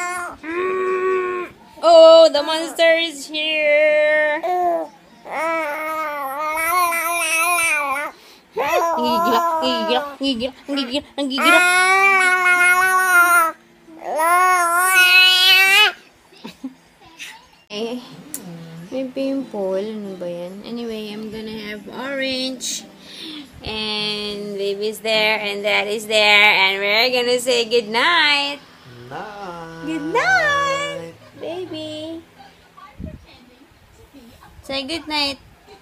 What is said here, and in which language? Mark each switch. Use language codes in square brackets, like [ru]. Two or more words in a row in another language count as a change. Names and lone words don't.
[en] Oh, the monster is here. Ngigila. [tl] Eh, may pimple. Ano ba yan? [en] Anyway, I'm gonna have orange. And baby's there, and daddy's there, and we're gonna say goodnight. Good night, baby. Say good night. Good night.